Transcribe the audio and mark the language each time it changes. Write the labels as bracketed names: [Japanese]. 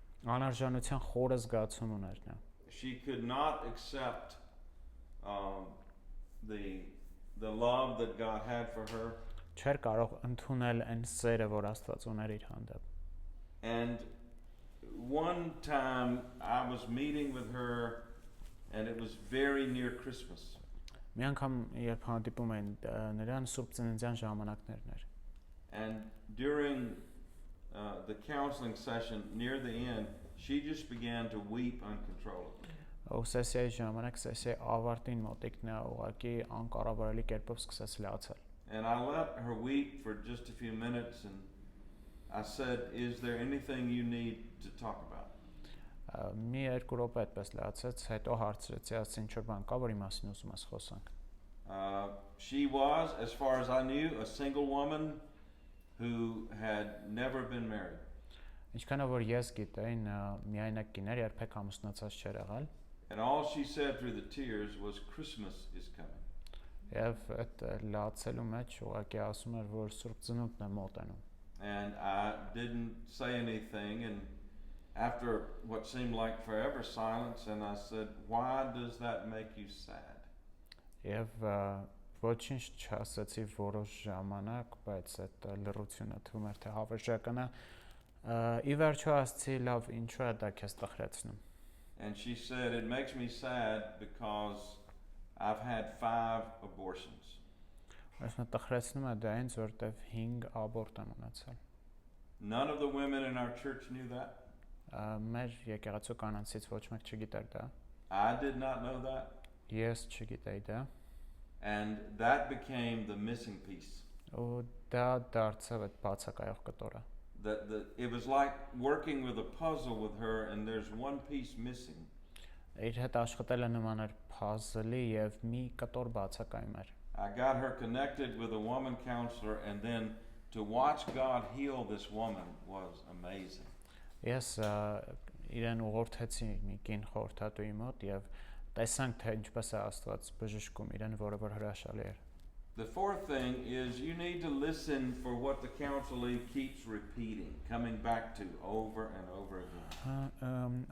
[Armenian] Անարժանության խորը զգացում ուներ նա։ [English] She could not accept the love that God had for her. [Armenian] Չէր կարող ընդունել այն սերը, որ Աստված ուներ իր հանդեպ։ [English] And one time I was meeting with her and it was very near Christmas. [Armenian] Մի անգամ երբ հանդիպում էին նրան Սուրբ Ծննդյան ժամանակներն էր։ [English] And during the counseling session near the end, she just began to weep uncontrollably. [Armenian] Սեսիայի ժամանակ սեսիայի ավարտին մոտիկ նա ուղղակի անկառավարելի կերպով սկսեց լացել։ [English] And I let her weep for just a few minutes and I said, "Is there anything you need to talk about?" [Armenian] Մի երկու րոպե այդպես լացեց, հետո հարցրեցի, ասեցի ինչ որ բան կա, որի մասին ուզում ես խոսանք։ [English] She was, as far as I knew, a single woman who had never been married. [Armenian] Ինչքանով որ ես գիտեի, նա միայնակ կին էր, երբեք ամուսնացած չէր եղել։ [English] And all she said through the tears was, "Christmas is coming." [Armenian] Եվ այդ լացելու մեջ ուղղակի ասում էր, որ Սուրբ Ծնունդն է մոտենում։ [English] And I didn't say anything, and after what seemed like forever silence, and I said, "Why does that make you sad?" [Armenian] Եվ ոչինչ չասեցի որոշ ժամանակ, բայց այդ լռությունը թվում էր թե հավերժական է։ Ի վերջո ասացի, լավ, ինչու է դա քեզ տխրեցնում։ [English] And she said, "It makes me sad because I've had 5 abortions." [Armenian] Այսինքն տխրեցնում է դա ինձ, որտեվ 5 աբորտ եմ ունեցել։ [English] None of the women in our church knew that. [Armenian] Մեր եկեղեցու կանանցից ոչ մեկ չգիտեր դա։ [English] I did not know that. [Armenian] Ես չգիտեի դա։ [English] And that became the missing piece. [Armenian] Ու դա դարձավ այդ բացակայող կտորը։ [English] It was like working with a puzzle with her and there's one piece missing. [Armenian] Իր հետ աշխատելը նման էր puzzle-ի եւ մի կտոր բացակայում էր։ [English] I got her connected with a woman counselor, and then to watch God heal this woman was amazing. [Armenian] Ես իրեն ուղղորդեցի մի կին խորհրդատուի մոտ եւ տեսանք թե ինչպես է Աստված բժշկում իրեն, որը որ հրաշալի էր։ [English] The fourth thing is you need to listen for what the counselee keeps repeating, coming back to over and over again.